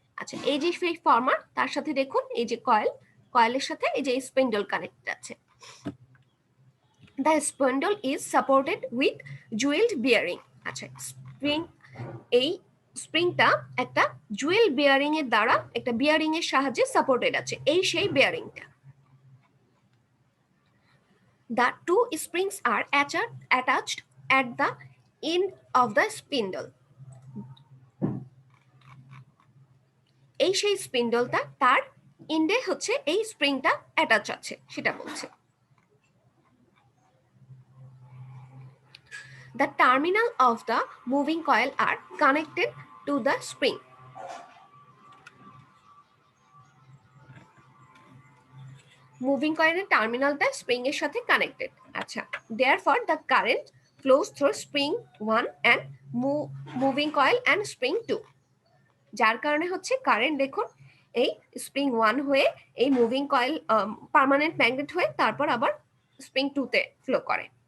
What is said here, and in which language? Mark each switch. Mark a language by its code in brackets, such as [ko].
[bn] আচ্ছা, এই যে সেই ফরম্যাট, তার সাথে দেখুন এই যে কয়েলের সাথে এই যে স্পিন্ডল কানেক্টেড আছে। [en] The spindle is supported with jewelled bearing. [bn] আচ্ছা, এই স্প্রিংটা একটা জুয়েল বিয়ারিং এর দ্বারা, একটা বিয়ারিং এর সাহায্যে সাপোর্টেড আছে, এই সেই বিয়ারিংটা। [en] The two springs are attached at the end of the spindle. [bn] এই সেই স্পিন্ডলটা, তার এন্ডে হচ্ছে এই স্প্রিংটা অ্যাটাচ আছে সেটা বলছে। [en] The terminal of the moving coil are connected to the spring. [bn] Moving কয়েলের টার্মিনালটা স্প্রিং এর সাথে কানেক্টেড। আচ্ছা, [en] therefore the current flows through spring 1 and moving coil and spring 2, [bn] যার কারণে হচ্ছে কারেন্ট দেখুন এই স্প্রিং 1 হয়ে এই মুভিং কয়েল পার্মানেন্ট ম্যাগনেট হয়ে তারপর আবার স্প্রিং 2 তে ফ্লো করে।